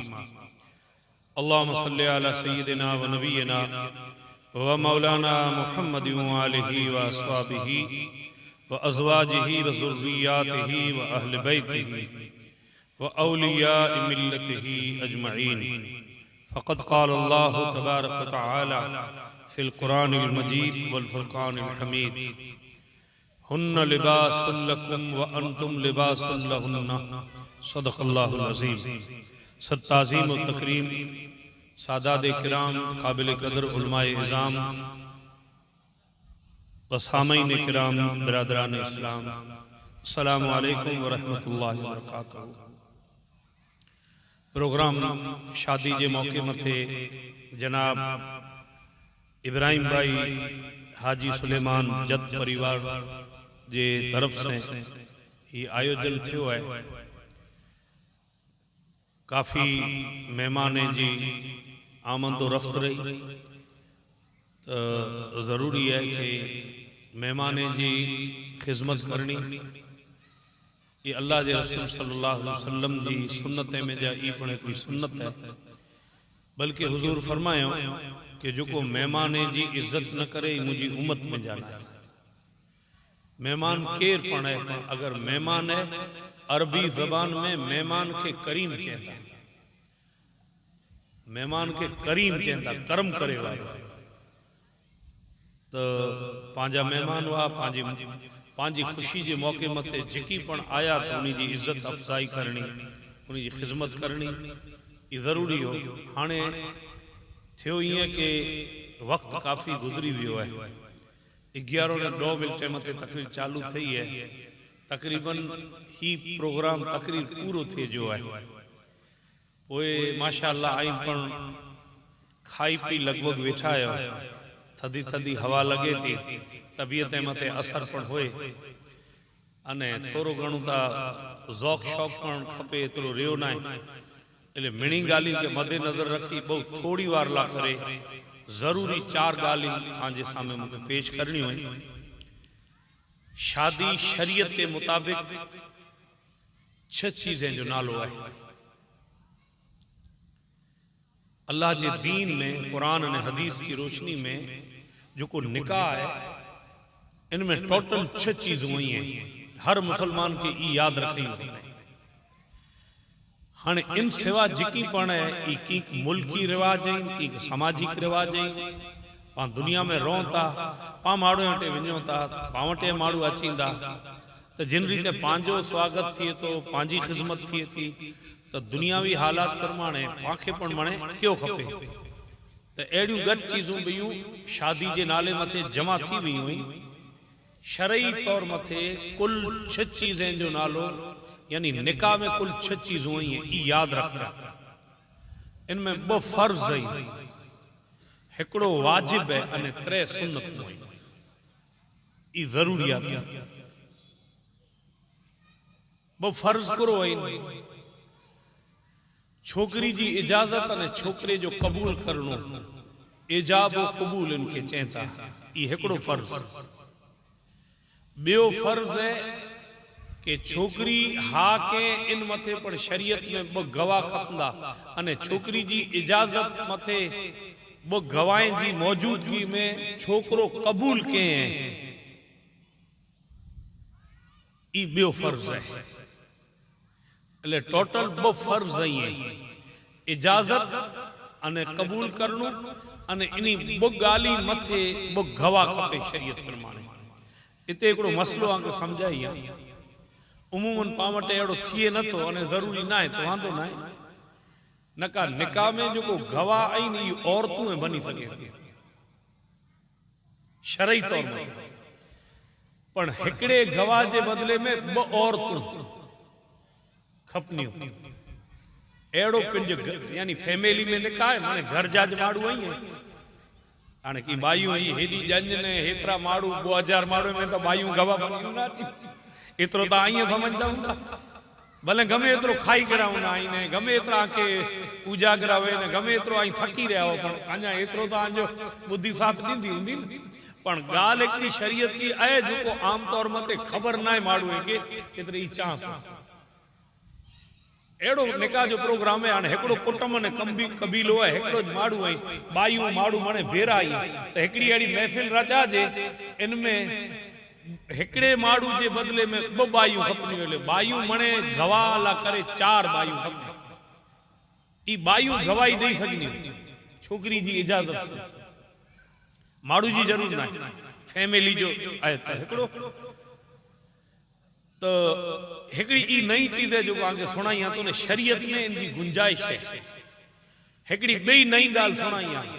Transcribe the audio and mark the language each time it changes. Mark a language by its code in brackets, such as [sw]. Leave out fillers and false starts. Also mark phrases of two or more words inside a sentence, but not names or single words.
[ar] اللهم صل على سيدنا ونبينا ومولانا محمد وآله وأصحابه وأزواجه وذرياته وأهل بيته وأولياء ملته أجمعين. فقد قال الله تبارك وتعالى في القرآن المجيد والفرقان الحميد. هن لباس لكم وأنتم لباس لهن. صدق الله العظيم. [ur] صد تعظیم و تکریم سادات کرام، قابل قدر علمائے عظام و سامعین کرام، برادران اسلام, [ar] السلام علیکم ورحمۃ اللہ وبرکاتہ. [kfr] प्रोग्राम शादी के मौके मथे जनाब इब्राहिम भाई हाजी सुलेमान जद परिवार जे तरफ से ही आयोजन थियो है। काफ़ी मेहमान जी आमद रफ्त रही, तो ज़रूरी है कि मेहमान जी खिदमत करनी। ये अल्लाह के रसूल [ar] صلى الله عليه وسلم [kfr] जी सुन्नत में जा ई पण कोई सुन्नत है, बल्कि हुजूर फरमायो कि जो को मेहमान जी इज्जत न करे मुझी उम्मत में जाना। मेहमान केर पण है, अगर मेहमान है अरबी जबान में मेहमान के करीम चेंदा, मेहमान के करीम चेंदा, करम करे वालो। तो पांजा मेहमान हुआ पांजी खुशी के मौके मथे जिकी पण आया तो उन्हीं जी इज्जत अफजाई करनी, उन्हीं जी खिदमत करनी ये ज़रूरी हो। हाणे थियो ये कि वक्त काफ़ी गुजरी वियो है। 11:02 मथे तकरीर चालू थी है। तकरीबन ही प्रोग्राम तकरीर पूरो थे जो है। ओए माशाअल्लाह आई पण खाई पी लगभग वेठा आयो। थदी थदी हवा लगे थी, तबीयत मथे असर पण होए अने थोड़ो घणो ता ज़ौक़ शौक़ पण खपे, एतरो रियो ना એટલે मिणी गाली के मद्देनजर रखी बहुत थोड़ी वार ला करे जरूरी 4 गाली आजे सामने मुझे पेश करनी हुई। शादी शरीयत के मुताबिक 6 चीजें जो नालो है। [ur] اللہ کے دین میں قرآن اور حدیث کی روشنی میں [kfr] जो को निकाह है, इनमें टोटल 6 चीजें हुई हैं। हर मुसलमान के ई याद रखी हुई। हाँ इन सिवा जिकी पण है की मुल्की रिवाज है, की सामाजिक रिवाज है। पा दुनिया में रों था, पा माड़ू हटे वञो था, पावटे माड़ू अचींदा, तो जिन रीते पांजो स्वागत थिए तो पांजी खिदमत थिए थी, तो दुनियावी हालात प्रमाणे पाखे पण मणे क्यों खपे। तो एड़ियूं गॾ चीजूं बियूं शादी के नाले मथे जमा थी वियूं हुई। शरई तौर मथे कुल 6 चीजें जो नालो यानी निकाह में कुल 6 चीजें हुई हैं, ई याद रखना। इनमें 2 फर्ज है, एकड़ो वाजिब है अने 3 सुन्नत हुई। ई जरूरियात है। 2 फर्ज करो है, छोकरी जी इजाजत अने छोकरे जो कबूल करनो, इजाब व कबूल इनके चेता, ई एकड़ो फर्ज। बियो फर्ज है कि छोकरी हा के इन मथे पर शरीयत में 2 गवाह खपंदा अने छोकरी जी इजाजत मथे 2 गवाहें जी मौजूदगी में छोकरो कबूल के हैं, ई बियो फर्ज है। એટલે टोटल 2 फर्ज है, इजाजत अने कबूल करनो अने इनी 2 गाली मथे 2 गवाह खपे शरीयत प्रमाणे। इते एकड़ो मसलो आके समझाई है। उमूमन पावटे एड़ो थिए न तो अने जरूरी ना है तो वांदो ना है। नका निकाह में जो को गवाह आई नी औरतों में बनी सके शरई तौर में, पण एकड़े गवाह के बदले में 2 औरतों खपनियो। एड़ो पिंज यानी फैमिली में निकाह है, माने घर जा माड़ू आई है। हाणे की बायू आई हेडी जंज ने हेतरा माड़ू 2000 माड़ू में तो बायू गवाह बनी ना थी। इतरो तो आई समझदा हूंदा, भले गमे एतरो खाई कराऊं ना आई ने, गमे एतरा के पूजा करावे ने, गमे एतरो आई थकी रहा हो, पण अञा एतरो तो आजो बुद्धि साथ दींदी हुंदी। पण गाल एकड़ी शरीयत की है जो आम तौर मते खबर ना है माड़ू है के केतरी चांस एड़ो निकाह जो प्रोग्राम है हाणे एकड़ो कुटुंब ने कबीलो है एकड़ो माड़ू है बायू माड़ू मने भेरा आई तो एकड़ी एड़ी महफिल रचा जे इनमें एकड़े माड़ू जे बदले में दो बायू खपनी वेले बायू मने गवाला करे 4 बायू खपे ई बायू गवाही दे सकनी छोकरी जी इजाजत माड़ू जी जरूर ना फैमिली जो है एकड़ो तो एकड़ी ई नई चीज है जो आगे सुनाई तो ने शरीयत में इनकी गुंजाइश है एकड़ी बई नई गाल सुनाई